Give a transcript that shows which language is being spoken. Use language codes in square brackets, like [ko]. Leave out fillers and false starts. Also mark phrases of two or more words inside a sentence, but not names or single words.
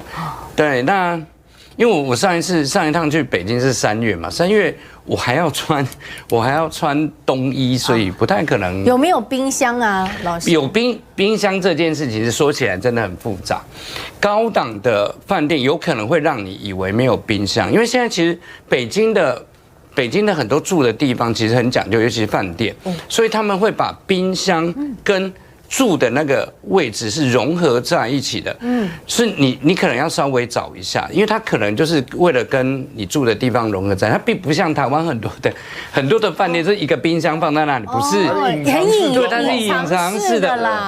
[zh] 對，那因為我上一趟去北京是3月嘛，3月我還要穿冬衣，所以不太可能。有沒有冰箱啊，老師？有冰箱這件事，其實說起來真的很複雜。高檔的飯店有可能會讓你以為沒有冰箱，因為現在其實北京的很多住的地方其實很講究，尤其是飯店，所以他們會把冰箱跟住的那個位置是融合在一起的，是你可能要稍微找一下，因為它可能就是为了跟你住的地方融合在，它并不像台灣很多的飯店是一個冰箱放在那裡，不是，对，它是隱藏式的啦。